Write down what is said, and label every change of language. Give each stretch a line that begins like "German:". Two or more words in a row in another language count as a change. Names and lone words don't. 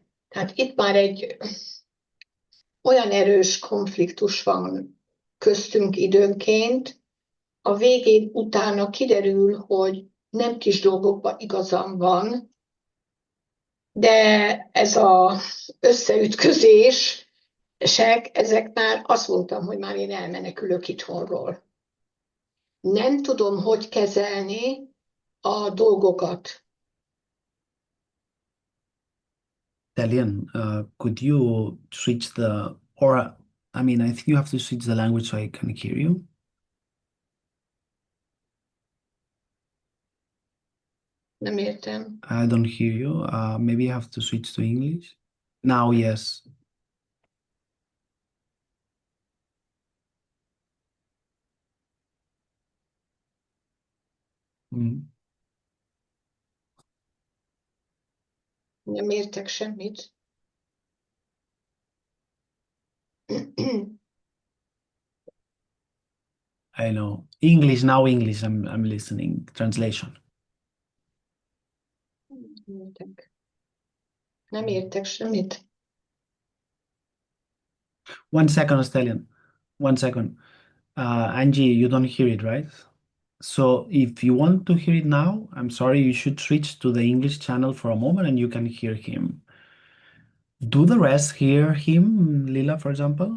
Hungarian: Tehát itt már egy olyan erős konfliktus van köztünk időnként, a végén utána kiderül, hogy nem kis dolgokban igazam van, de ez az összeütközések, ezek már azt mondtam, hogy már én elmenekülök itthonról. Nem tudom, hogy kezelni a dolgokat.
English: Italian, could you switch or I mean, I think you have to switch the language so I can hear you.
Hungarian: Nem értem.
English: I don't hear you. Maybe you have to switch to English. Now, yes. Mm,
Hungarian: Nem értek semmit.
English: I know. English, now English. I'm listening. Translation.
Hungarian: Nem értek semmit.
English: 1 second, Stallion. 1 second. Angie, you don't hear it, right? So if you want to hear it now, I'm sorry, you should switch to the English channel for a moment and you can hear him. Do the rest hear him, Lila, for example?